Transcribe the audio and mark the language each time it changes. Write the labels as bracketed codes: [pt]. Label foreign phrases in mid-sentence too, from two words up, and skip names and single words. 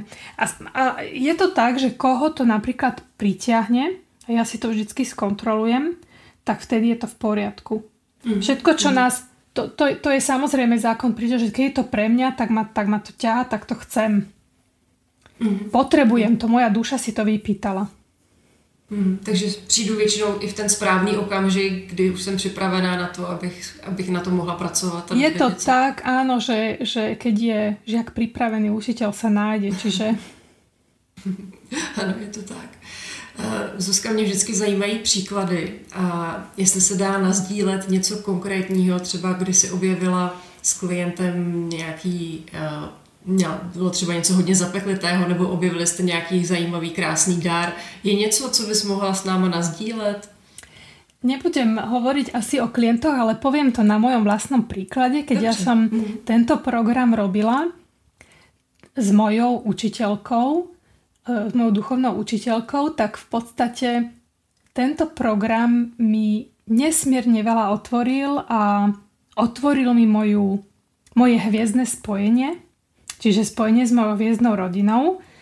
[sk] A je to tak, že koho to napríklad pritiahne, a ja si to vždycky skontrolujem, tak vtedy je to v poriadku. Všetko, čo nás... To je samozrejme zákon príde, že keď je to pre mňa, tak ma to ťahá, tak to chcem. Potrebujem to, moja duša si to vypýtala. [cs] Takže přijdu většinou i v ten správný okamžik, kdy už jsem připravená na to, abych na to mohla pracovat. [sk] Je to tak, áno, že keď je žiak pripravený, učiteľ sa nájde, čiže... [cs] Ano, je to tak. Zuzka, mě vždycky zajímají příklady a jestli se dá nasdílet něco konkrétního, třeba kdy si objevila s klientem nějaký, bylo třeba něco hodně zapeklitého, nebo objevili jste nějaký zajímavý, krásný dar. Je něco, co bys mohla s náma nasdílet? [sk] Nebudem hovoriť asi o klientoch, ale poviem to na mojom vlastnom príklade, keď ja som tento program robila s mojou učiteľkou, s mojou duchovnou učiteľkou, tak v podstate tento program mi nesmierne veľa otvoril a otvoril mi moje hviezdne spojenie, čiže spojenie s mojou hviezdnou rodinou.